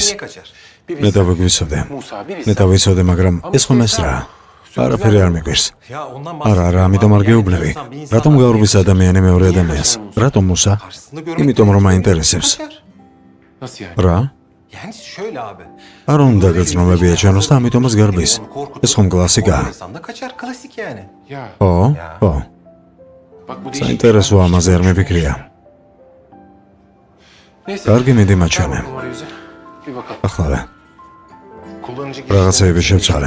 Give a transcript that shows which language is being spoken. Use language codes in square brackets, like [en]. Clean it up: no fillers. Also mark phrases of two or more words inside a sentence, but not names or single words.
[ka] მე დავეგვიცოდე. მე დავიცოდე, მაგრამ ეს ხომ ეს რა? არაფერი არ მიგვირს. არა, არა, ამიტომ არ გეუბნები. რატომ გაურბის ადამიანი მეორე ადამიანს? რატომ მუსა? იმიტომ რომ აინტერესებს. [tr] Nasıl yani? [ka] რა? [tr] Yani şöyle abi. [ka] არ უნდა გრძნობები ეჩვენოს და ამიტომაც გარბის. ეს ხომ კლასიკაა. [tr] İnsan da kaçar, klasik yani. Ya [ka] ხო? ხო. [tr] bak bu değişik. [ka] საინტერესო ამაზე არ მიფიქრია. [tr] Neyse. [ka] კარგი, მიდი [tr] Ver [ka] მაჩვენე. [tr] bakalım arayüzü. Bir bakalım. [ka] ახლა [tr] Kullanıcı [ka] რაღაცეები შევცვალე.